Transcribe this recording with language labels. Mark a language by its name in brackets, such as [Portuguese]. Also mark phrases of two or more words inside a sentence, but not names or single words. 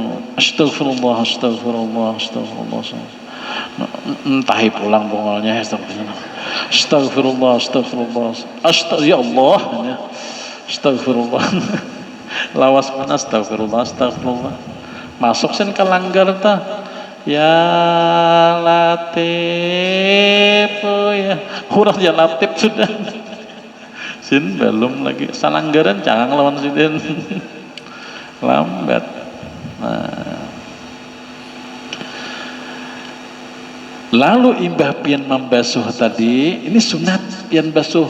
[Banjar] Astagfirullah. Entah pulang bongolnya astagfirullah. Ya Allah. Astagfirullah. Lawas mana astagfirullah. Masuk sen ke langgar ta. [Arabic] يا لطيف [Banjar] ya. Urang [Arabic] يا لطيف [Banjar] sudah. Sin belum lagi salanggaran jangan lawan siden. Lambat. Nah. Lalu imbah pian membasuh tadi, ini sunat pian basuh.